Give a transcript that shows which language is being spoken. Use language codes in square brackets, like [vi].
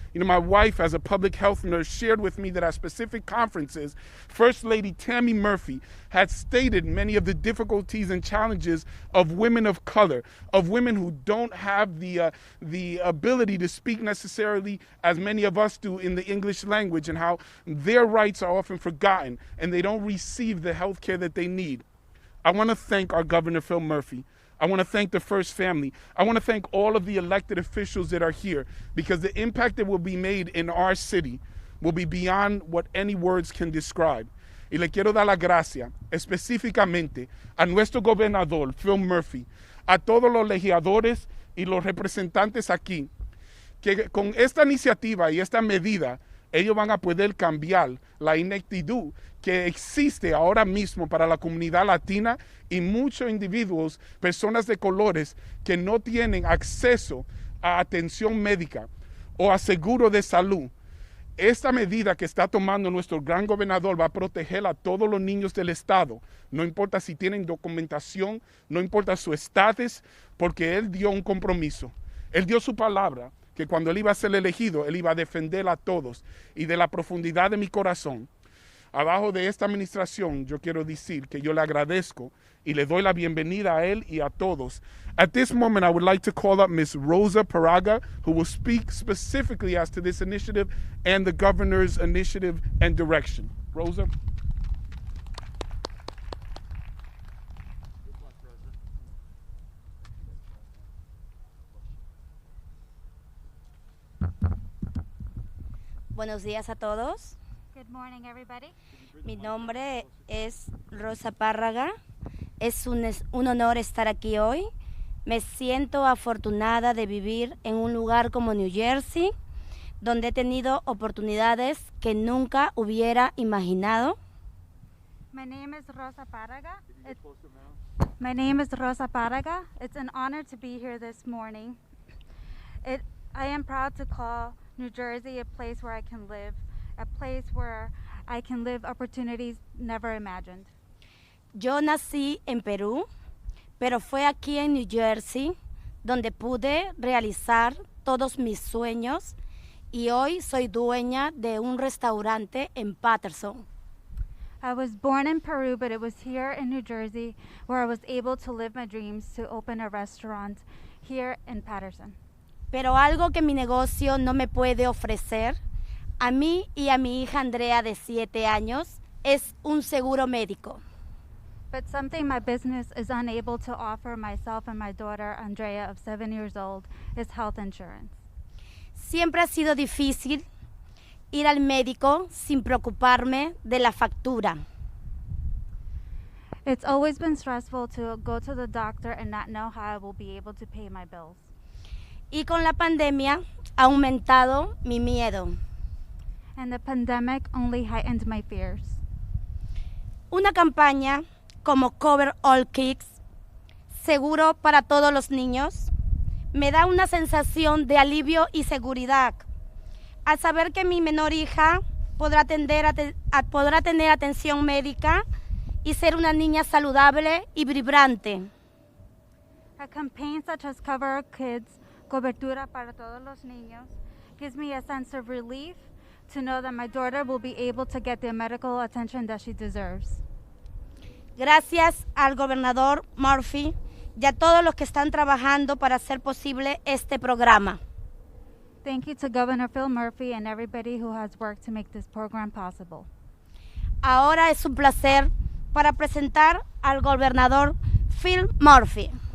[en] You know, my wife, as a public health nurse, shared with me that at specific conferences, First Lady Tammy Murphy had stated many of the difficulties and challenges of women of color, of women who don't have the ability to speak necessarily as many of us do in the English language, and how their rights are often forgotten and they don't receive the health care that they need. I want to thank our Governor Phil Murphy. I want to thank the First Family. I want to thank all of the elected officials that are here, because the impact that will be made in our city will be beyond what any words can describe. [es] Y le quiero dar la gracia específicamente a nuestro gobernador, Phil Murphy, a todos los legisladores y los representantes aquí, que con esta iniciativa y esta medida, ellos van a poder cambiar la ineptitud que existe ahora mismo para la comunidad latina y muchos individuos, personas de colores, que no tienen acceso a atención médica o a seguro de salud. Esta medida que está tomando nuestro gran gobernador va a proteger a todos los niños del estado, no importa si tienen documentación, no importa su estatus, porque él dio un compromiso, él dio su palabra, que cuando él iba a ser elegido, él iba a defender a todos. Y de la profundidad de mi corazón, abajo de esta administración, yo quiero decir que yo le agradezco y le doy la bienvenida a él y a todos. [en] At this moment, I would like to call up Ms. Rosa Paraga, who will speak specifically as to this initiative and the governor's initiative and direction. Rosa. [es] Buenos días a todos. [en] Good morning, everybody. [es] Mi nombre es Rosa Párraga. Es un honor estar aquí hoy. Me siento afortunada de vivir en un lugar como New Jersey, donde he tenido oportunidades que nunca hubiera imaginado. [en] My name is Rosa Párraga. My name is Rosa Párraga. It's an honor to be here this morning. I am proud to call New Jersey a place where I can live, a place where I can live opportunities never imagined. [es] Yo nací en Perú, pero fue aquí en New Jersey donde pude realizar todos mis sueños y hoy soy dueña de un restaurante en Patterson. [en] I was born in Peru, but it was here in New Jersey where I was able to live my dreams to open a restaurant here in Patterson. [es] Pero algo que mi negocio no me puede ofrecer, a mí y a mi hija Andrea de 7 años, es un seguro médico. [en] But something my business is unable to offer myself and my daughter, Andrea, of 7 years old, is health insurance. [es] Siempre ha sido difícil ir al médico sin preocuparme de la factura. [en] It's always been stressful to go to the doctor and not know how I will be able to pay my bills. [es] Y con la pandemia ha aumentado mi miedo. [en] And the pandemic only heightened my fears. [es] Una campaña como Cover All Kids, seguro para todos los niños, me da una sensación de alivio y seguridad al saber que mi menor hija podrá tener atención médica y ser una niña saludable y vibrante. [en] A campaign such as Cover Our Kids, [es] Cobertura para todos los niños, [en] gives me a sense of relief to know that my daughter will be able to get the medical attention that she deserves. [es] Gracias al gobernador Murphy y a todos los que están trabajando para hacer posible este programa. [en] Thank you to Governor Phil Murphy and everybody who has worked to make this program possible. [es] Ahora es un placer para presentar al gobernador Phil Murphy.